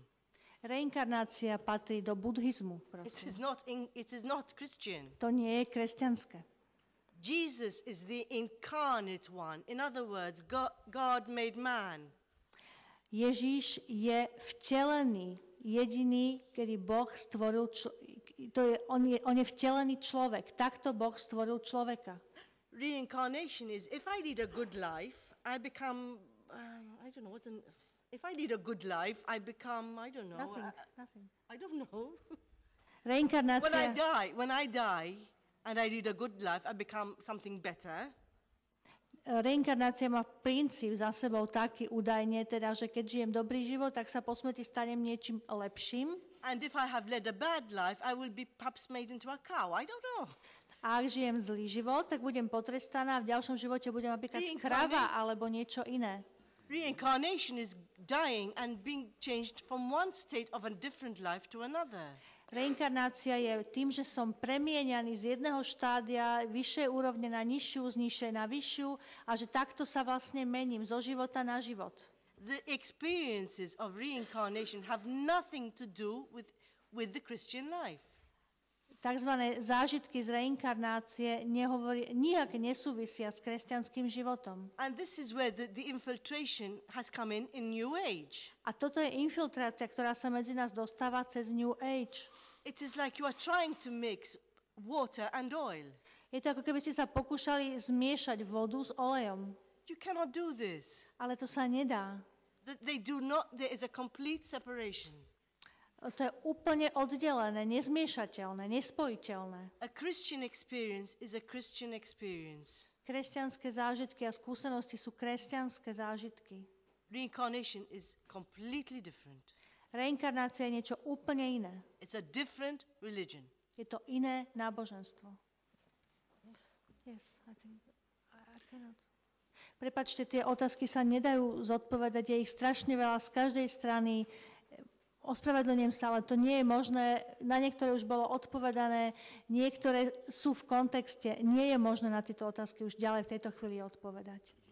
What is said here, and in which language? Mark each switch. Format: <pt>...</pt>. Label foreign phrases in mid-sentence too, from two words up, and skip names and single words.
<sk>Reinkarnácia patrí do buddhizmu,</sk> <en>It</en> <sk>prosím.</sk> <en>is not Christian.</en> <sk>To nie je kresťanské.</sk> <en>Jesus is the incarnate one. In other words, God made man.</en> <sk>Ježíš je vtelený, jediný, kedy Boh stvoril on je vtelený človek. Takto Boh stvoril človeka.</sk> <en>Reincarnation is, if I lead a good life, I become, if I lead a good life, I become, I don't know. Nothing. I don't know.</en> <sk>Reinkarnácia.</sk> <en>When I die and I lead a good life, I become something better.</en> <sk>Reinkarnácia má princíp za sebou taký údajne, teda, že keď žijem dobrý život, tak sa po smrti stanem niečím lepším.</sk> <en>And if I have led a bad life, I will be perhaps made into a cow. I don't know.</en> <sk>A ak žijem zlý život, tak budem potrestaná a v ďalšom živote budem napríklad krava alebo niečo iné.</sk> <en>Reincarnation is dying and being changed from one state of a different life to another.</en> <sk>Reinkarnácia je tým, že som premieňaný z jedného štádia vyššej úrovne na nižšiu, z nižšej na vyššiu a že takto sa vlastne mením zo života na život.</sk> <en>The experiences of reincarnation have nothing to do with the Christian life.</en> <sk>takzvané zážitky z reinkarnácie nijak nesúvisia s kresťanským životom.</sk> <en>And this is where the infiltration has come in New Age.</en> <sk>A toto je infiltrácia, ktorá sa medzi nás dostáva cez New Age.</sk> <en>It is like you are trying to mix water and oil.</en> <sk>Je to ako keby ste sa pokúšali zmiešať vodu s olejom.</sk> <en>You cannot do this.</en> <sk>Ale to sa nedá.</sk> <en>They do not, there is a complete separation.</en> <sk>To je úplne oddelené, nezmiešateľné, nespojiteľné.</sk> <en>A Christian experience is a Christian experience.</en> <sk>Kresťanské zážitky a skúsenosti sú kresťanské zážitky.</sk> <en>Reincarnation is completely different.</en> <sk>Reinkarnácia je niečo úplne iné.</sk> <en>It's a different religion.</en> <sk>Je to iné náboženstvo.</sk> <en>Yes, I think I cannot.</en> <sk>Prepáčte, tie otázky sa nedajú zodpovedať, je ich strašne veľa z každej strany. Ospravedlňujem sa, ale to nie je možné. Na niektoré už bolo odpovedané, niektoré sú v kontexte. Nie je možné na tieto otázky už ďalej v tejto chvíli odpovedať.</sk>